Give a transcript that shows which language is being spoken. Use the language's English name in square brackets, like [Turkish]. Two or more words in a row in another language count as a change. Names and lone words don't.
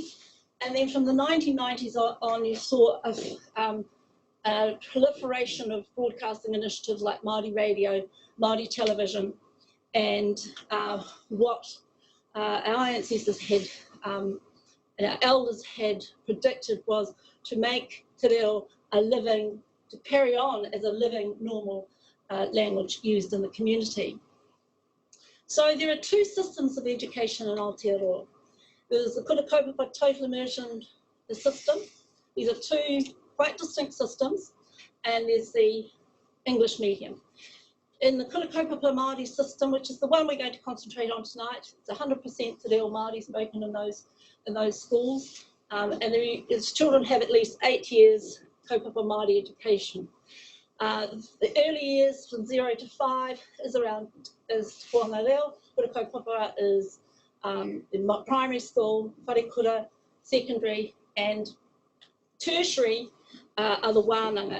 [English] And then from the 1990s on, you saw a proliferation of broadcasting initiatives like Māori radio, Māori television, and what our ancestors had and our elders had predicted was to make [Māori] te reo [English] a living, to carry on as a living, normal language used in the community. So there are two systems of education in Aotearoa. There's the Kura Kaupapa Total Immersion system. These are two quite distinct systems, and there's the English medium. In the Kura Kaupapa Māori system, which is the one we're going to concentrate on tonight, it's 100% [Māori] te reo Māori [English] spoken in those schools, and its children have at least 8 years [Māori] kaupapa Māori [English] education. The early years from 0 to 5 is Kohanga Reo. Kura Kaupapa is in primary school, wharekura, secondary, and tertiary are the wānanga.